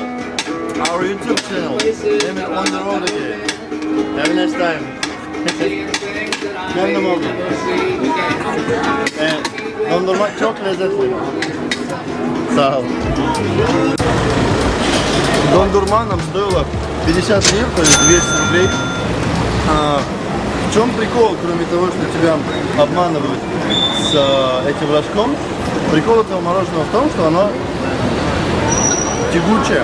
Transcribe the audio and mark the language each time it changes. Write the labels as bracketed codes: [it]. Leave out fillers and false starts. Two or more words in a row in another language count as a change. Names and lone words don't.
[en] Our YouTube channel. Name it On The Road Again. Have a nice time. [tr] Memnun oldum. Dondurma çok lezzetli. Sağ ol. [ru] Дондурма нам стоило 50 лир, то есть 200 рублей. В чем прикол, кроме того, что тебя обманывают с этим рожком? Прикол этого мороженого в том, что оно тягучее.